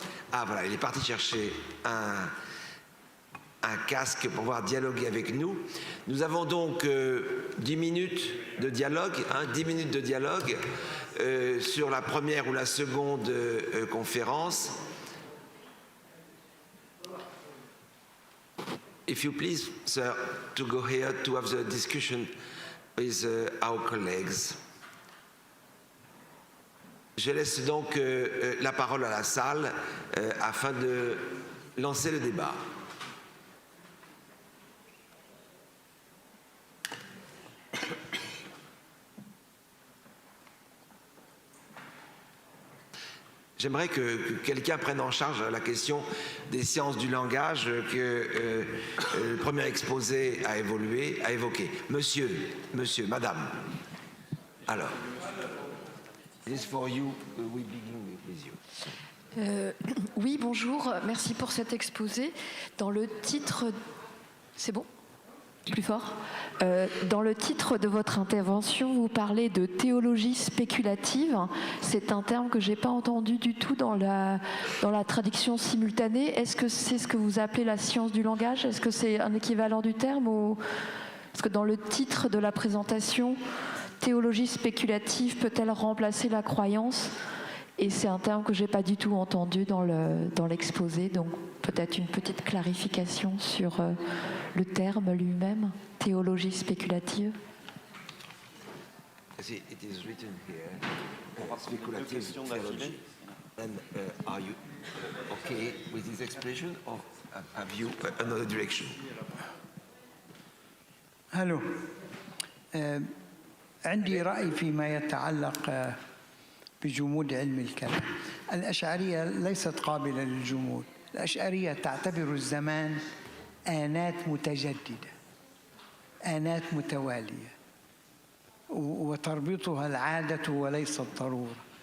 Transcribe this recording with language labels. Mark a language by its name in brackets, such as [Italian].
[French] voilà, il est parti chercher un casque pour pouvoir dialoguer avec nous. Nous avons donc 10 minutes de dialogue, 10 minutes de dialogue sur la première ou la seconde conférence. [English] If you please, sir, to go here to have the discussion with our colleagues. [French] Je laisse donc la parole à la salle afin de lancer le débat. J'aimerais que quelqu'un prenne en charge la question des sciences du langage que le premier exposé a évoqué. Monsieur, madame. [English] Alors, this for you, we begin with you. [French] Oui, bonjour, merci pour cet exposé. Dans le titre... C'est bon ? Plus fort. Dans le titre de votre intervention, vous parlez de théologie spéculative. C'est un terme que je n'ai pas entendu du tout dans la traduction simultanée. Est-ce que c'est ce que vous appelez la science du langage ? Est-ce que c'est un équivalent du terme ou... Parce que dans le titre de la présentation, théologie spéculative peut-elle remplacer la croyance ? Et c'est un terme que je n'ai pas du tout entendu dans l'exposé, donc peut-être une petite clarification sur le terme lui-même, théologie spéculative. [English] It is written here, speculative theology. And are you okay with this expression, or have you another direction? [Arabic] هلو عندي رأي فيما يتعلق بجمود علم الكلام. الأشعرية ليست قابلة للجمود. الأشعرية تعتبر الزمان آنات متجددة، آنات متوالية، وتربطها العادة وليس الضرورة.